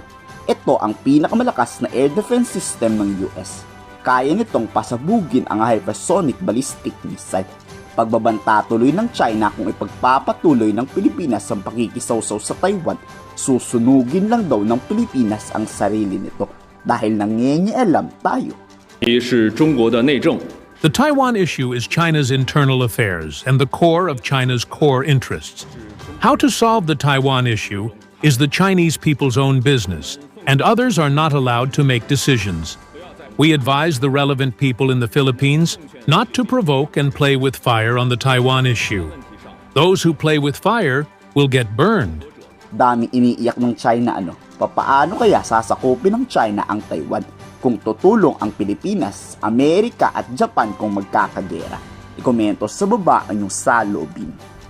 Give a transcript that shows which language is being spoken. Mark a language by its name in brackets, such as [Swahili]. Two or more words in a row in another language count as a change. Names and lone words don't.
[Filipino] Ito ang pinakamalakas na [English] air defense system [Filipino] ng US. Kaya nitong pasabugin ang [English] hypersonic ballistic missile. [Filipino] Pagbabanta tuloy ng China kung ipagpapatuloy ng Pilipinas ang pakikisawsaw sa Taiwan, susunugin lang daw ng Pilipinas ang sarili nito dahil nangingialam tayo. [Chinese] 一是中国的内政。 [English] The Taiwan issue is China's internal affairs and the core of China's core interests. How to solve the Taiwan issue is the Chinese people's own business, and others are not allowed to make decisions. We advise the relevant people in the Philippines not to provoke and play with fire on the Taiwan issue. Those who play with fire will get burned. [Filipino] Daming iniiyak ng China papaano kaya sasakupin ng China ang Taiwan kung tutulong ang Pilipinas, Amerika at Japan kung magkakagera? Ikomento sa baba ang inyong saloobin.